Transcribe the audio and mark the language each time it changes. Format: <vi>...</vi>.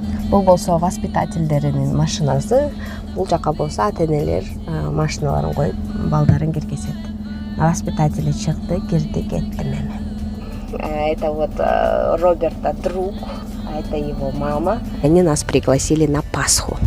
<ky>Бул болсо воспитательдеринин машинасы. Бул жака болсо ата-энелер машиналарын коюп, балдарын киргизет. Воспитатели чыкты, кирди, кетти эми.</ky> <ru>Это вот Роберта друг, а это его мама. Они нас пригласили на Пасху.</ru>